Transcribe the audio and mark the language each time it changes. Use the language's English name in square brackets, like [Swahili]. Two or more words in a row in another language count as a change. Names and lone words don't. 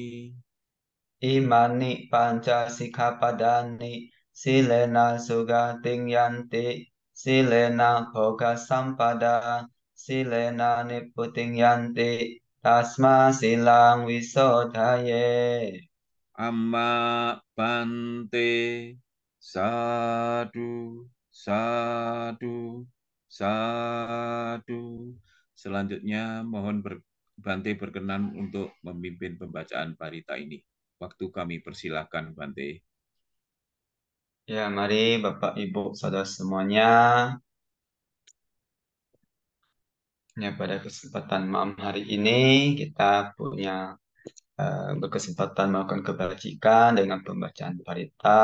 [Pali] Imani panca sikkhapadani silena sugating yanti silena bhoga sampada silena niputing yanti tasma silang wisodhaye. Amma bante sadu sadu sadu. [Indonesian] Selanjutnya mohon Bante berkenan untuk memimpin pembacaan parita ini. Waktu kami persilahkan Bante. Ya, mari Bapak Ibu Saudara semuanya. Ya, pada kesempatan malam hari ini kita punya berkesempatan melakukan kebajikan dengan pembacaan parita.